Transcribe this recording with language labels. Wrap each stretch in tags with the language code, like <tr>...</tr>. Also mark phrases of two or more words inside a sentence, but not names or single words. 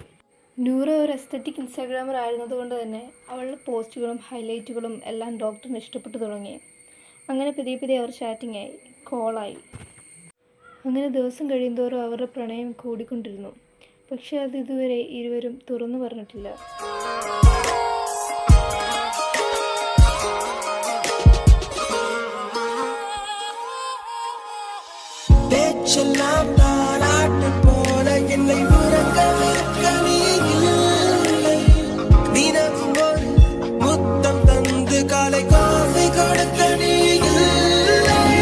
<ml>നൂറ ഒരു എസ്തറ്റിക് ഇൻസ്റ്റാഗ്രാമർ ആയിരുന്നതുകൊണ്ട് തന്നെ അവളുടെ പോസ്റ്റുകളും ഹൈലൈറ്റുകളും എല്ലാം ഡോക്ടറിന് ഇഷ്ടപ്പെട്ടു തുടങ്ങി. അങ്ങനെ പതിയെ അവർ ചാറ്റിംഗ് ആയി, കോളായി. അങ്ങനെ ദിവസം കഴിയുന്തോറും അവരുടെ പ്രണയം കൂടിക്കൊണ്ടിരുന്നു. പക്ഷേ അത് ഇതുവരെ ഇരുവരും തുറന്നു പറഞ്ഞിട്ടില്ല.</ml> <ta>பேச்செல்லாம் தாலாட்டு போல என்னை உறங்க வைக்க நீ இல்லை. தினமும் ஒரு முத்தம் தந்து காலை காஃபி கொடுக்க நீ இல்லை.</ta>